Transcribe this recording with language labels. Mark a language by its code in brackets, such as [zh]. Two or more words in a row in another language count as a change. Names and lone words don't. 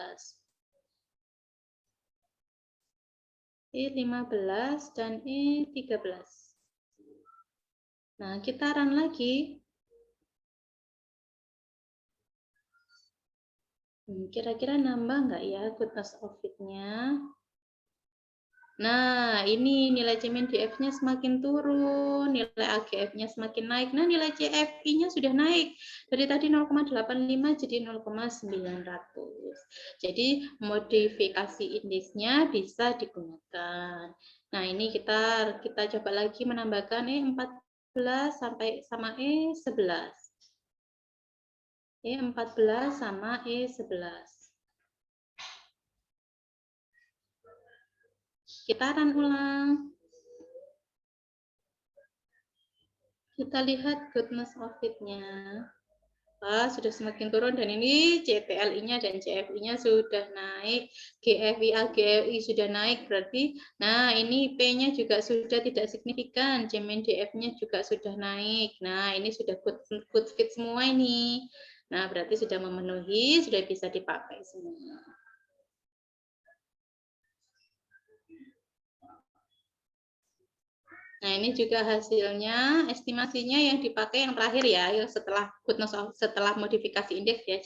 [id] E15 dan E13. Nah, kita run lagi. Kira-kira nambah nggak ya [en] goodness of it- [id] nya? Nah, ini nilai CMIN-DF-nya semakin turun, nilai AGF-nya semakin naik. Nah, nilai CFI-nya sudah naik. Dari tadi 0,85 jadi 0,900. Jadi, modifikasi indeksnya bisa digunakan. Nah, ini kita coba lagi menambahkan E14 sampai sama E11. E14 sama E11. sekitaran ulang. Kita lihat [en] goodness of it- [id] nya. Sudah semakin turun dan ini CTLI-nya dan CFI-nya sudah naik, GFIA, GFI sudah naik, berarti nah ini P-nya juga sudah tidak signifikan, CMNDF-nya juga sudah naik. Nah, ini sudah [en] good fit [id] semua ini. Nah, berarti sudah memenuhi, sudah bisa dipakai semua. Nah, ini juga hasilnya, estimasinya yang dipakai yang terakhir ya, yang setelah modifikasi indeks ya.